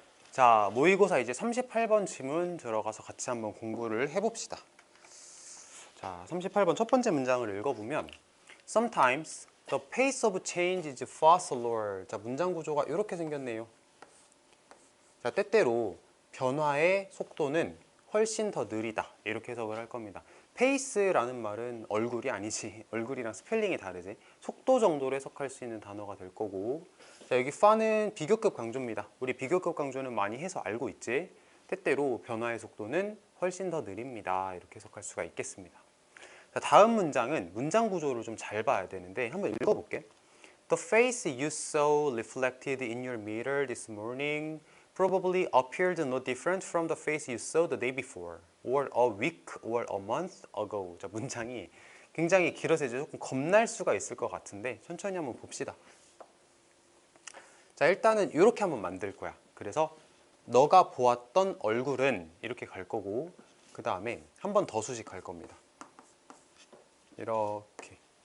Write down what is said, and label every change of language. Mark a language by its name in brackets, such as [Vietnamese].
[Korean] 자, 모의고사 이제 38번 지문 들어가서 같이 한번 공부를 해봅시다. 자, 38번 첫 번째 문장을 읽어보면 [English] Sometimes the pace of change is far slower. [Korean] 자, 문장 구조가 이렇게 생겼네요. 자, 때때로 변화의 속도는 훨씬 더 느리다. 이렇게 해석을 할 겁니다. 페이스라는 말은 얼굴이 아니지. 얼굴이랑 스펠링이 다르지. 속도 정도로 해석할 수 있는 단어가 될 거고, 자, 여기 far는 비교급 강조입니다. 우리 비교급 강조는 많이 해서 알고 있지. 때때로 변화의 속도는 훨씬 더 느립니다. 이렇게 해석할 수가 있겠습니다. 자, 다음 문장은 문장 구조를 좀 잘 봐야 되는데 한번 읽어볼게. [English] The face you saw reflected in your mirror this morning probably appeared no different from the face you saw the day before or a week or a month ago. [Korean] 자, 문장이 굉장히 길어서 이제 조금 겁날 수가 있을 것 같은데 천천히 한번 봅시다. 자, 일단은 이렇게 한번 만들 거야. 그래서 너가 보았던 얼굴은 이렇게 갈 거고, 그 다음에 한 번 더 수식할 겁니다. 이렇게.